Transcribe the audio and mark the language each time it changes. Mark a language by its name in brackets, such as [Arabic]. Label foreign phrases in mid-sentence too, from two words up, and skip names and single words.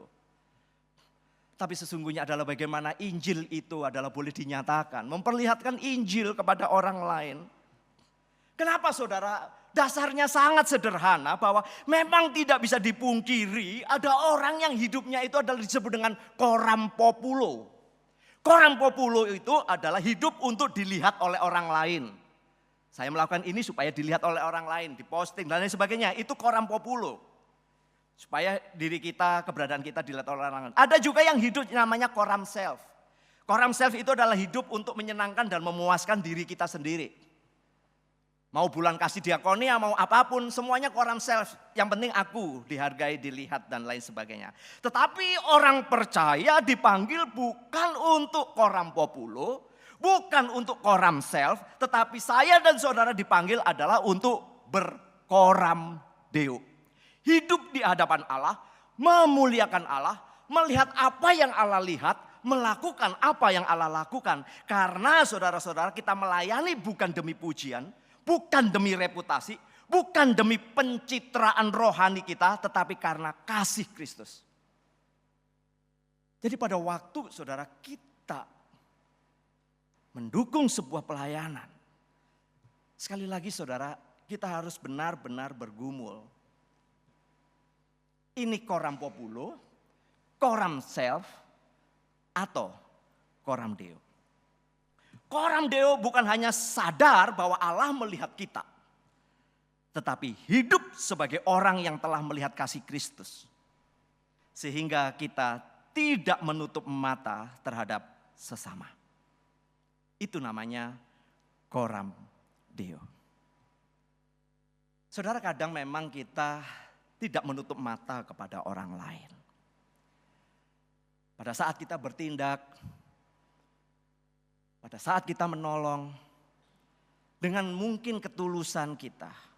[Indonesian] Tapi sesungguhnya adalah bagaimana Injil itu adalah boleh dinyatakan. Memperlihatkan Injil kepada orang lain. Kenapa saudara? Dasarnya sangat sederhana bahwa memang tidak bisa dipungkiri ada orang yang hidupnya itu adalah disebut dengan [Latin] coram populo. Coram populo [Indonesian] itu adalah hidup untuk dilihat oleh orang lain. Saya melakukan ini supaya dilihat oleh orang lain, diposting dan lain sebagainya. Itu [Latin] coram populo. [Indonesian] Supaya diri kita, keberadaan kita dilihat oleh orang lain. Ada juga yang hidup namanya [Latin] coram self. Coram self [Indonesian] itu adalah hidup untuk menyenangkan dan memuaskan diri kita sendiri. Mau bulan kasih diakonia, mau apapun, semuanya [Latin] coram self. [Indonesian] Yang penting aku dihargai, dilihat dan lain sebagainya. Tetapi orang percaya dipanggil bukan untuk [Latin] coram populo, [Indonesian] bukan untuk [Latin] coram self, [Indonesian] tetapi saya dan saudara dipanggil adalah untuk [Latin] bercoram deo. [Indonesian] Hidup di hadapan Allah, memuliakan Allah, melihat apa yang Allah lihat, melakukan apa yang Allah lakukan. Karena saudara-saudara kita melayani bukan demi pujian, bukan demi reputasi, bukan demi pencitraan rohani kita, tetapi karena kasih Kristus. Jadi pada waktu saudara kita mendukung sebuah pelayanan, sekali lagi saudara, kita harus benar-benar bergumul. Ini [Latin] coram populo, coram self, [Indonesian] atau [Latin] coram deo. Coram deo [Indonesian] bukan hanya sadar bahwa Allah melihat kita, tetapi hidup sebagai orang yang telah melihat kasih Kristus. Sehingga kita tidak menutup mata terhadap sesama. Itu namanya [Latin] coram deo. [Indonesian] Saudara, kadang memang kita tidak menutup mata kepada orang lain. Pada saat kita bertindak, pada saat kita menolong, dengan mungkin ketulusan kita.